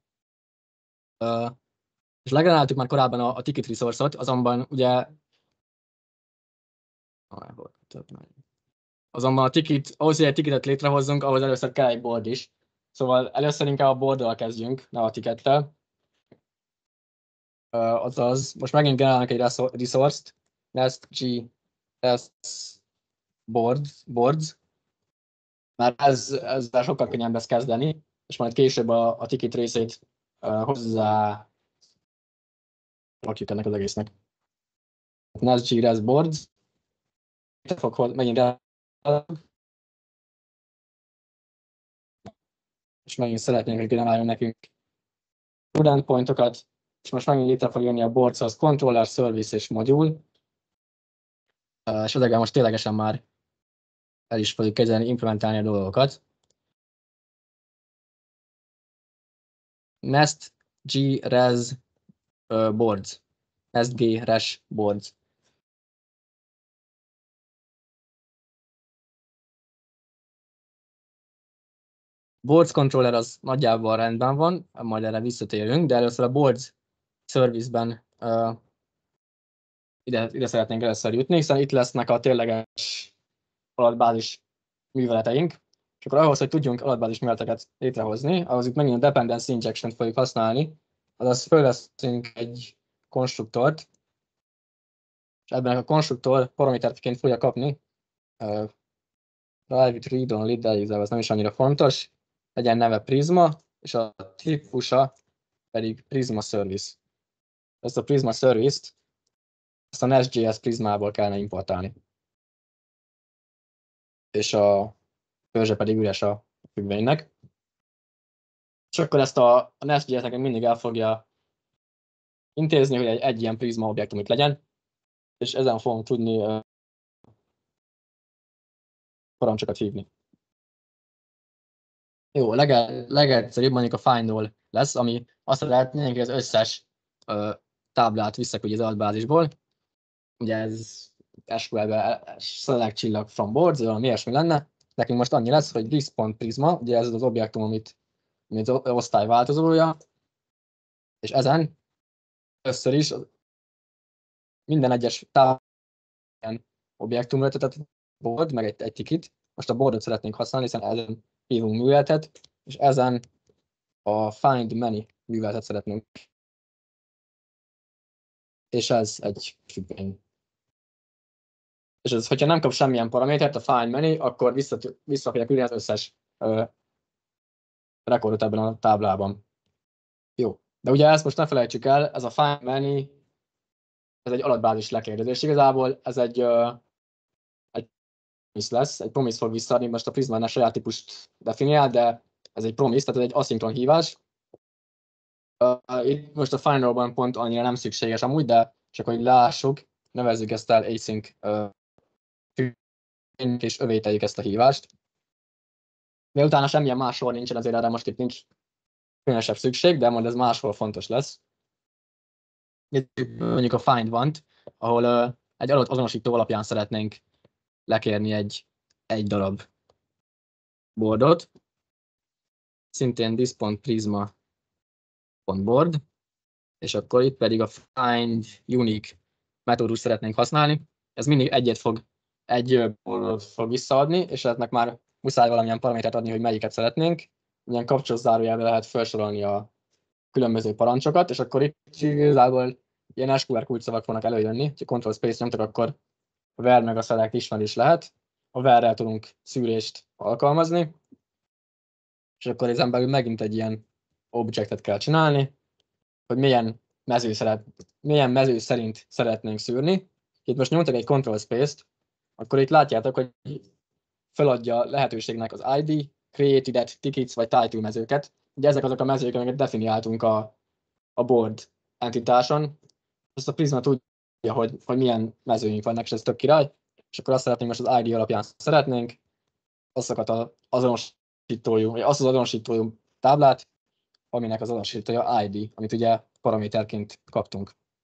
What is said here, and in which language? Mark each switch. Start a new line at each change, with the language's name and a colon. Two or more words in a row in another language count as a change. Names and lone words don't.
Hungarian: És legeneráltuk már korábban a
English: ticket resource-
Hungarian: ot, azonban ugye ahhoz, hogy egy ticketet létrehozzunk, ahhoz először kell egy board is. Szóval először inkább a boarddal kezdjünk, ne a tickettel. Azaz, most megint generálnak egy resource-t, nest.js boards, Már ezzel sokkal könnyebb lesz kezdeni, és majd később a ticket részét hozzá rakjuk ennek az egésznek. NASG Res Boards, fog megint és megint szeretnénk, hogy generáljon nekünk student pointokat, és most megint létre fog jönni a boards, az controller, service és module, és ezekben most ténylegesen már el is fogjuk kezdeni implementálni a dolgokat. Nest G Res Boards. Nest G Res Boards. Boards controller az nagyjából rendben van, majd erre visszatérünk, de először a Boards service-ben ide szeretnénk először jutni, hiszen itt lesznek a tényleges adatbázis műveleteink, és akkor ahhoz, hogy tudjunk adatbázis műveleteket létrehozni, ahhoz itt megint a
English: dependency injection-
Hungarian: t fogjuk használni, azaz fölveszünk egy konstruktort, és ebben a konstruktor paraméterként fogja kapni
English: private read only,
Hungarian: de ez nem is annyira fontos, legyen neve Prisma, és a típusa pedig Prisma Service. Ezt a Prisma Service-t ezt a Nest.js Prismából kellene importálni. És a törzse pedig üres a függvénynek. És akkor ezt a Nest.js nekünk mindig el fogja intézni, hogy egy ilyen Prisma objektum itt legyen, és ezen fogunk tudni parancsokat hívni. Jó, legegyszerűbb mondjuk a find-all lesz, ami azt lehetné, hogy az összes táblát visszaküldje az adatbázisból. Ugye ez SQL-ben select csillag
English: from boards,
Hungarian: valami ilyesmi lenne. Nekünk most annyi lesz, hogy this.prisma, ugye ez az objektum, amit az osztály változója, és ezen először is minden egyes táblán objektum tehát board, meg egy ticket. Most a boardot szeretnénk használni, hiszen ezen hívunk műveletet, és ezen a
English: find many
Hungarian: műveletet szeretnénk. És ez egy függvény. És ez, hogyha nem kap semmilyen paramétert, a
English: find many,
Hungarian: akkor vissza fogja küldeni az összes rekordot ebben a táblában. Jó. De ugye ezt most ne felejtsük el, ez a
English: find many,
Hungarian: ez egy adatbázis lekérdezés. Igazából ez egy promise lesz, egy promise fog visszaadni, most a Prisma saját típust definiál, de ez egy promise, tehát ez egy aszinkron hívás. Itt most a finalban pont annyira nem szükséges amúgy, de csak hogy lássuk, nevezzük ezt el async és övételjük ezt a hívást. De utána semmilyen más sor nincsen, azért erre most itt nincs különösebb szükség, de majd ez máshol fontos lesz. Mondjuk a
English: find want,
Hungarian: ahol egy adott azonosító alapján szeretnénk lekérni egy darab boardot. Szintén this.prisma.board, és akkor itt pedig a
English: find unique
Hungarian: metódust szeretnénk használni. Ez mindig egy boardot fog visszaadni, és ennek már muszáj valamilyen paramétert adni, hogy melyiket szeretnénk. Ilyen kapcsolós zárójelben lehet felsorolni a különböző parancsokat, és akkor itt igazából ilyen SQL kulcsszavak fognak előjönni, ha Ctrl Space nyomtak, akkor a where meg a select ismerés lehet. A where-rel tudunk szűrést alkalmazni, és akkor ezen belül megint egy ilyen objectet kell csinálni, hogy milyen mező szerint szeretnénk szűrni. Itt most nyomtak egy Ctrl Space-t, akkor itt látjátok, hogy feladja lehetőségnek az ID, created tickets vagy title mezőket. Ugye ezek azok a mezők, amiket definiáltunk a board entitáson. Ezt a Prisma tudja, hogy milyen mezőink vannak, és ez tök király. És akkor azt szeretnénk, most az ID alapján szeretnénk azokat az azonosítójú táblát, aminek az azonosítója ID, amit ugye paraméterként kaptunk.